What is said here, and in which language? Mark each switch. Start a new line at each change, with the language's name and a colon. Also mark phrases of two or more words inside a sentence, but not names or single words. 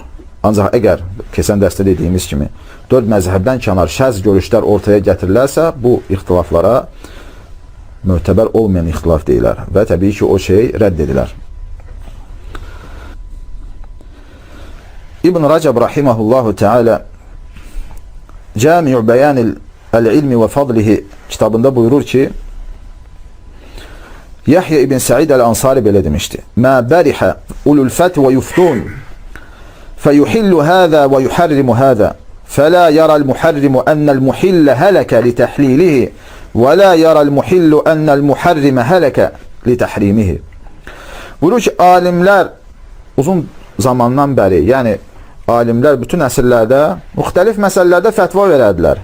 Azerbaijani: Ancaq əgər keçən dərsdə dediyimiz kimi 4 məzhəbdən kənar şəz görüşlər ortaya gətirilərsə, bu ixtilaflara mötəbər olmayan ixtilaf deyilər və təbii ki, o şey rədd edilər. İbn Rəcəb
Arabic: رحمه الله تعالى
Azerbaijani: Cəmi' Bəyanil İlmi və Fadlihi kitabında buyurur ki, Yahya ibn Sa'id el-Ansari belə demişdi.
Arabic: ما برح أولو الفتوى يفتون فيحل هذا ويحرم هذا فلا يرى المحرم أن المحل هلك لتحليله ولا يرى المحل أن المحرم هلك لتحريمه.
Azerbaijani: Buyurur ki, alimlər uzun zamandan bəri, yəni alimlər bütün əsrlərdə müxtəlif məsələlərdə fətva verərdilər.